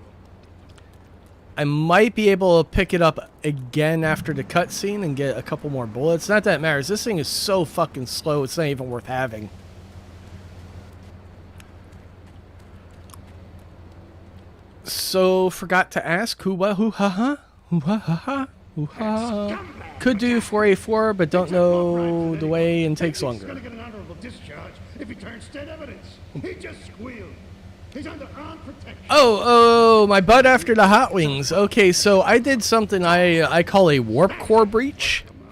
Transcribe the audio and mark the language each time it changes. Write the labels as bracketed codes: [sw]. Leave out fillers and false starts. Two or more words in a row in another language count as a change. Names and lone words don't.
[en] I might be able to pick it up again after the cutscene and get a couple more bullets. Not that it matters. This thing is so fucking slow, it's not even worth having. So, forgot to ask, hoo-ha-ha? Hoo-ha-ha-ha? Hoo-ha. Could do 4A4, but don't know the way and takes longer. He's gonna get an honorable discharge if he turns dead evidence. He just squealed. He's under armed protection. Oh, my butt after the hot wings. Okay, so I did something I call a warp core breach.